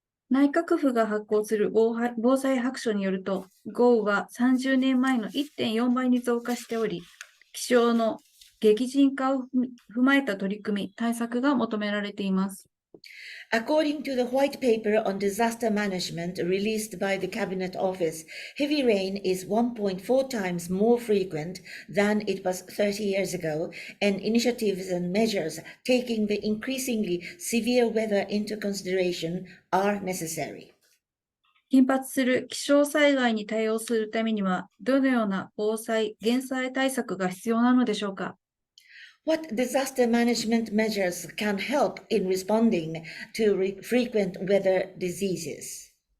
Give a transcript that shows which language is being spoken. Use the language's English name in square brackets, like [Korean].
[Japanese] 内閣府が発行する防災白書によると、豪雨は30年前の 1.4 倍に増加しており、気象の激甚化を踏まえた取り組み、対策が求められています。 [English] According to the White Paper on Disaster Management released by the Cabinet Office, heavy rain is 1.4 times more frequent than it was 30 years ago, and initiatives and measures taking the increasingly severe weather into consideration are necessary. [Japanese] 頻発する気象災害に対応するためには、どのような防災・減災対策が必要なのでしょうか。 [English] What disaster management measures can help in responding to frequent weather disasters?